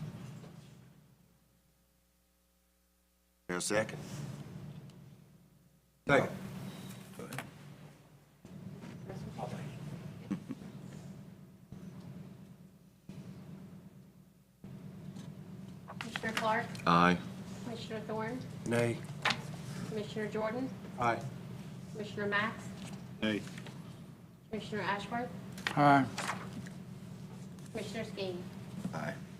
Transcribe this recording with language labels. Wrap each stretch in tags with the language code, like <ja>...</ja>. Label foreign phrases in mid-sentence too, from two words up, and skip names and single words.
<en>Is there a second? Second. Commissioner Clark? Aye. Commissioner Thorne? Nay. Commissioner Jordan? Aye. Commissioner Max? Nay. Commissioner Ashworth? Aye. Commissioner Skeen? Aye.</en>